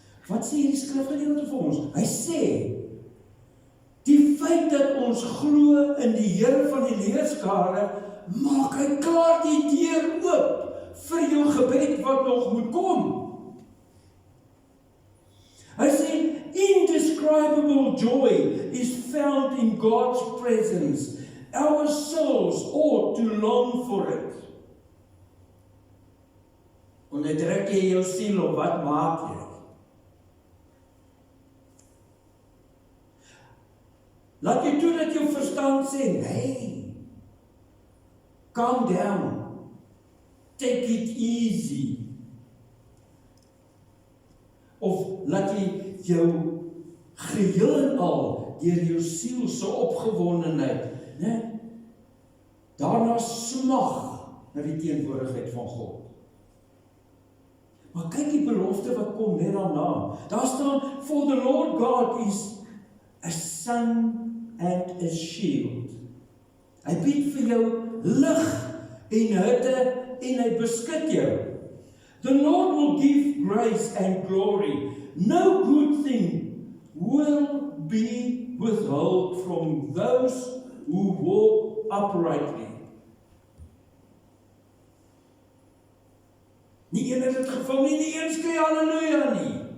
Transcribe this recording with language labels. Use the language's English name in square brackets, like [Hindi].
[Afrikaans] Wat sê hierdie skrifgedeelte vir ons? Hy sê, die feit dat ons glo in die Here van die leerskare, maak hy klaar die deur oop vir jou gebed wat nog moet kom. Hy sê, [English] indescribable joy is found in God's presence. Our souls ought to long for it. [Afrikaans] Onderdruk jy jou siel of wat maak jy? Laat jy toe dat jou verstand sê, nee, [English] calm down, take it easy. [Afrikaans] Of laat jy jou geheel en al deur jou siel se opgewondenheid, né, daarna smag na die teenwoordigheid van God. Maar kyk die belofte wat kom net daarna. Daar staan, [English] for the Lord God is a sun and a shield. [Afrikaans] Hy bied vir jou lig en hitte en hy beskud jou. [English] The Lord will give grace and glory. No good thing will be withheld from those who walk uprightly. [Afrikaans] Nie een het het gevang nie, nie een skree halleluja nie.